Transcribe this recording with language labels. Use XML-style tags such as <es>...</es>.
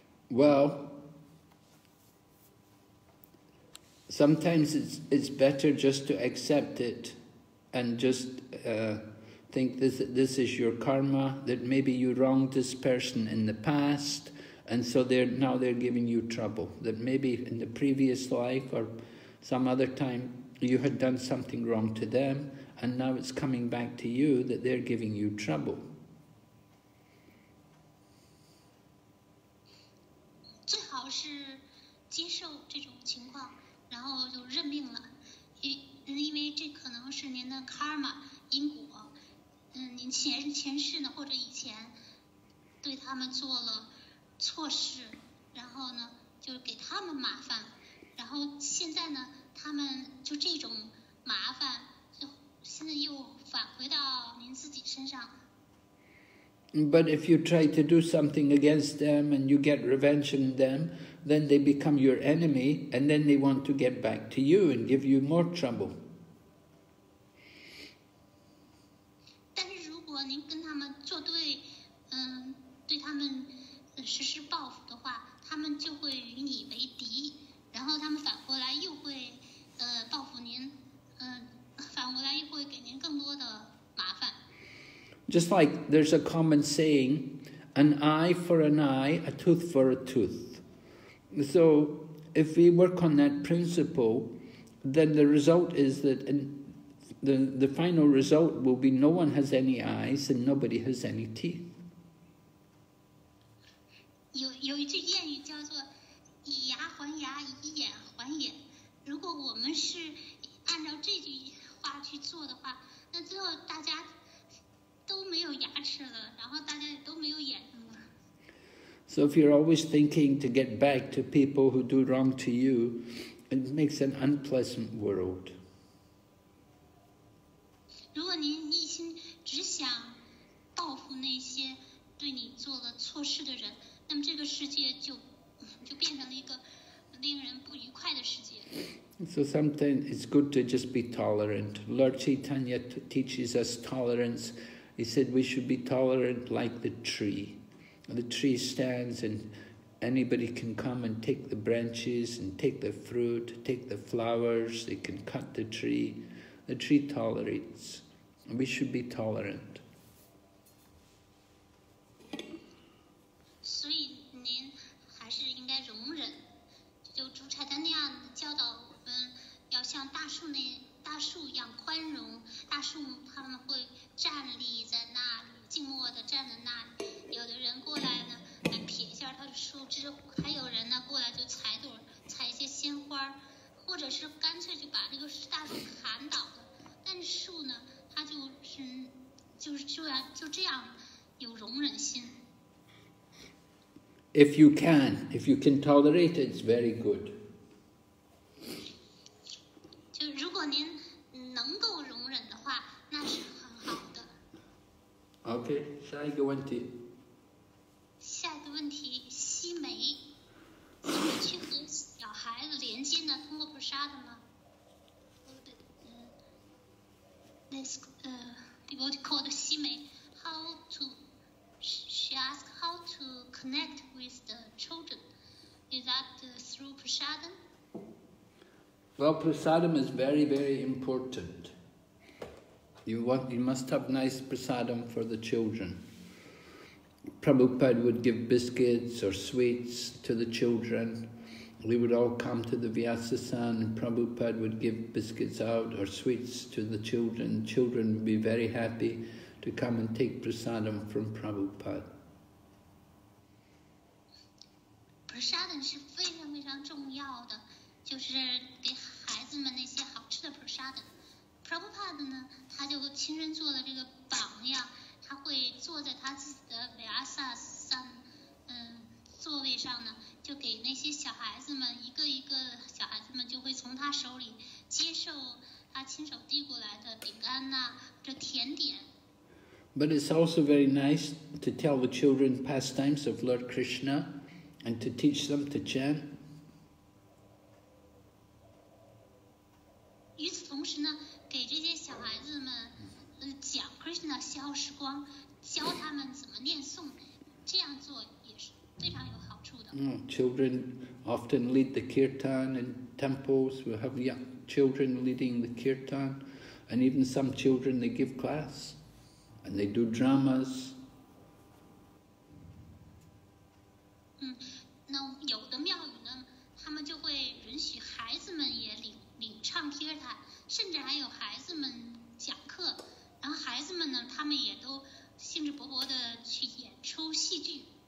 <en>Well, sometimes it's better just to accept it and just think this is your karma, that maybe you wronged this person in the past, and so now they're giving you trouble. That maybe in the previous life or some other time you had done something wrong to them, and now it's coming back to you that they're giving you trouble.</en> <zh>最好是接受这种情况，然后就认命了，因为这可能是您的 karma 因果。您前世呢，或者以前对他们做了错事，然后呢就给他们麻烦，然后现在呢他们就这种麻烦就现在又返回到您自己身上。</zh> <en>But if you try to do something against them and you get revenge on them, then they become your enemy, and then they want to get back to you and give you more trouble.</en> <zh>但是如果您跟他们作对，对他们实施报复的话，他们就会与你为敌，然后他们反过来又会报复您，反过来又会给您更多的麻烦。</zh> <en>Just like there's a common saying, an eye for an eye, a tooth for a tooth. So if we work on that principle, then the result is that the final result will be no one has any eyes and nobody has any teeth.</en> <zh>有一句谚语叫做以牙还牙，以眼还眼。如果我们是按照这句话去做的话，那最后大家都没有牙齿了，然后大家也都没有眼睛了。</zh> <en>So if you're always thinking to get back to people who do wrong to you, it makes an unpleasant world.</en> <zh>如果您一心只想报复那些对你做了错事的人，那么这个世界就变成了一个令人不愉快的世界。</zh> <en>So sometimes it's good to just be tolerant. Lord Chaitanya teaches us tolerance. He said we should be tolerant like the tree. The tree stands and anybody can come and take the branches and take the fruit, take the flowers. They can cut the tree. The tree tolerates. We should be tolerant.</en> <zh>所以您还是应该容忍，就主禅他那样教导我们，要像大树一样宽容。大树他们会站立在那里，静默地站在那里。有的人过来呢，来撇一下它的树枝；还有人呢过来就采一些鲜花，或者是干脆就把这个大树砍倒了。但是树呢，它就是这样有容忍心。</zh> <en>If you can tolerate it, it's very good.</en> <zh>就如果您能够容忍的话，那是很好的。 OK， 下一个问题。下一个问题，吸煤怎么去和小孩子连接呢？通过 prasad 吗？</zh> <en>This devotee called 吸煤 how to she asked how to connect with the children. Is that through prasadam? Well, prasadam is very, very important. You must have nice prasadam for the children. Prabhupada would give biscuits or sweets to the children. We would all come to the Vyasa-san and Prabhupada would give biscuits out or sweets to the children. Children would be very happy to come and take prasadam from Prabhupada.</en> <zh>Prasadam 是非常非常重要的，就是给孩子们那些好吃的 prasadam。 Prabhupada 呢，他就亲身做了这个榜样，他会坐在他自己的 Vyasa-san 座位上呢，就给那些小孩子们一个一个小孩子们就会从他手里接受他亲手递过来的饼干呐，这甜点。</zh> <en>But it's also very nice to tell the children pastimes of Lord Krishna and to teach them to chant.</en> <zh>与此同时呢，给这些小孩子们讲 Krishna 消时光，教他们怎么念诵，这样做也是非常有好处的。</zh> <en>Children often lead the kirtan in temples. We have young children leading the kirtan, and even some children they give class, and they do dramas.</en> <zh>那有的庙宇呢，他们就会允许孩子们也领唱 kirtan， 甚至还有孩子们讲课，然后孩子们呢，他们也都兴致勃勃地去演出戏剧。</zh>